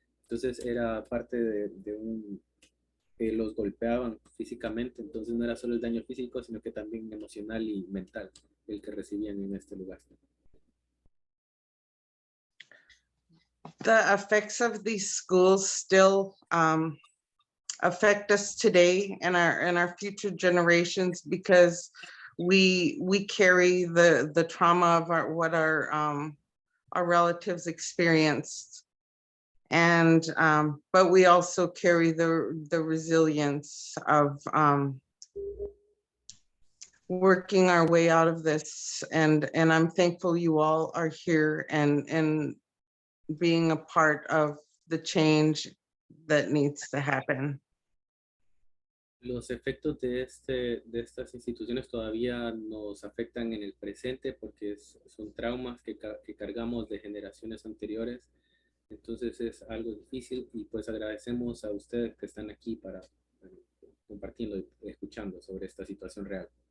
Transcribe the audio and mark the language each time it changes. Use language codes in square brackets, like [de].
[es] Entonces era parte los golpeaban físicamente, entonces no era solo el daño físico, sino que también emocional y mental el que recibían en este lugar. [en] The effects of these schools still affect us today and our future generations, because we carry the trauma of what our relatives experienced. And but we also carry the resilience of working our way out of this, and I'm thankful you all are here and being a part of the change that needs to happen. [es] Los efectos de estas instituciones todavía nos afectan en el presente porque son traumas que cargamos de generaciones anteriores. Entonces es algo difícil, y pues agradecemos a ustedes que están aquí para compartiendo y escuchando sobre esta situación real.